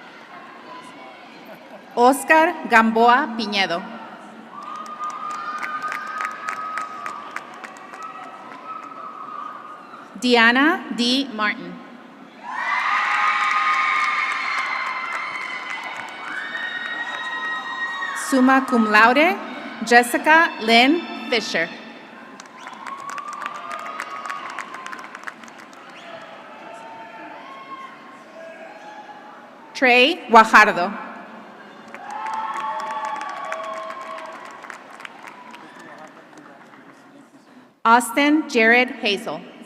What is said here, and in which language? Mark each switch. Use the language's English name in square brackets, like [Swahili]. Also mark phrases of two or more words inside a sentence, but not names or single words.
[English] Oscar Gamboa Piñedo. Diana D. Martin. [Latin] Summa cum laude, [English] Jessica Lynn Fisher. Trey Guajardo. Austin Jared Hazel.